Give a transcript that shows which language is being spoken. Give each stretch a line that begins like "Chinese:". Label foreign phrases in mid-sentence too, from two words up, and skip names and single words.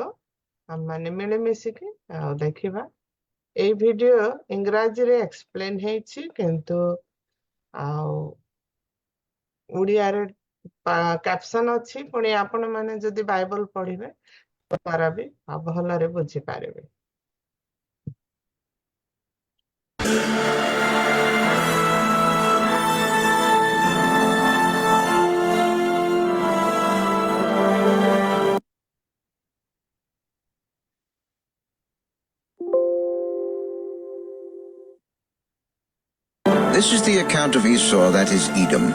Odia: ଆମମାନେ ମିଳିମିଶିକି ଦେଖିବା। ଏଇ ଭିଡିଓ ଇଂରାଜୀରେ ଏକ୍ସପ୍ଲେନ ହେଇଛି, କିନ୍ତୁ ଆଉ ଓଡ଼ିଆରେ କ୍ୟାପସନ୍ ଅଛି, ପୁଣି ଆପଣ ମାନେ ଯଦି ବାଇବଲ ପଢିବେ ଦ୍ୱାରା ବି ଭଲରେ ବୁଝିପାରିବେ।
English: This is the account of Esau, that is Edom.